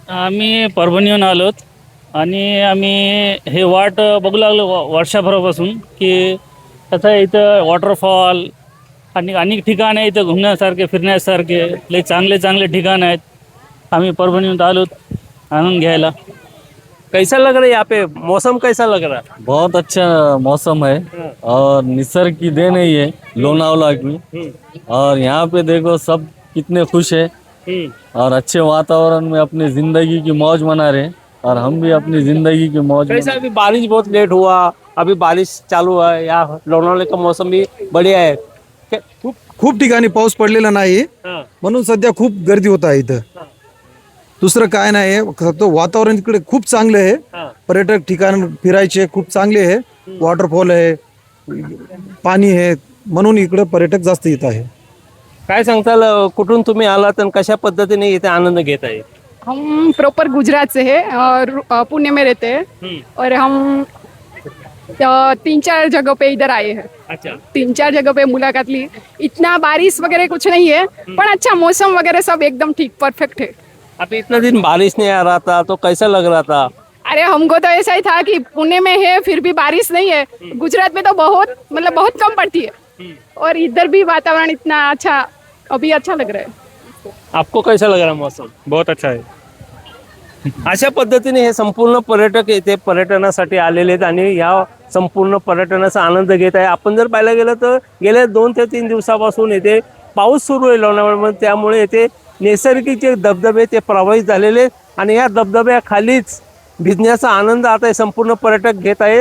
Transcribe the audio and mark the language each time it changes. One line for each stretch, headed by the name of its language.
Marathi: आम्ही परभणीहून आलोत आणि आम्ही हे वाट बघू लागलो वर्षाभरापासून की कसं इथं वॉटरफॉल आणि अनेक ठिकाण आहे इथं घुमण्यासारखे फिरण्यासारखे लई चांगले चांगले ठिकाण आहेत। आम्ही परभणीहून आलोत आनंद घ्यायला।
Hindi: कैसा लग रहा है यहाँ पे? मौसम कैसा लग रहा है? बहुत अच्छा मौसम है और निसर्ग की देन है ये लोनावला की। और यहाँ पे देखो सब कितने खुश है और अच्छे वातावरण में अपनी जिंदगी की मौज मना रहे हैं और हम भी अपनी जिंदगी की मौज कैसा? अभी बारिश बहुत लेट हुआ, अभी बारिश चालू है। यहाँ लोनावले का मौसम भी बढ़िया है।
Marathi: खूप ठिकाणी पाऊस पडलेला नाही हाँ, म्हणून सध्या खूप गर्दी होत आहे इथं। दुसरं काय नाही आहे, फक्त वातावरण इकडे खूप चांगलं आहे। हाँ। पर्यटक ठिकाण फिरायचे खूप चांगले आहे। वॉटरफॉल आहे, पाणी आहे, म्हणून इकडे पर्यटक जास्त येत आहे। काय सांगताल कुठून तुम्ही आलात आणि कशा पद्धतीने इथे आनंद घेत आहे?
Hindi: हम प्रॉपर गुजरात से हैं और पुणे में रहते हैं और हम 3-4 जगह पे इधर आए हैं। अच्छा, 3-4 जगह पे मुलाकात ली। इतना बारिश वगैरह कुछ नहीं है पर अच्छा मौसम वगैरह सब एकदम ठीक परफेक्ट है। अभी इतना दिन बारिश नहीं आ रहा था तो कैसा लग रहा था? अरे हमको तो ऐसा ही था कि पुणे में है फिर भी बारिश नहीं है, गुजरात में तो बहुत मतलब बहुत कम पड़ती है और इधर भी वातावरण इतना अच्छा अभी अच्छा लग रहा है। आपको कैसा लग रहा है मौसम? बहुत अच्छा है।
Marathi: अशा पद्धतीने हे संपूर्ण पर्यटक इथे पर्यटनासाठी आलेले आहेत आणि या संपूर्ण पर्यटनाचा आनंद घेत आहे। आपण जर पाहायला गेलं तर गेल्या 2 ते 3 दिवसापासून इथे पाऊस सुरू आहे लोणावळ्यामध्ये, त्यामुळे इथे नैसर्गिक जे धबधबे ते प्रवाहित झालेले आहेत आणि या धबधब्याखालीच भिजण्याचा आनंद आता हे संपूर्ण पर्यटक घेत आहे।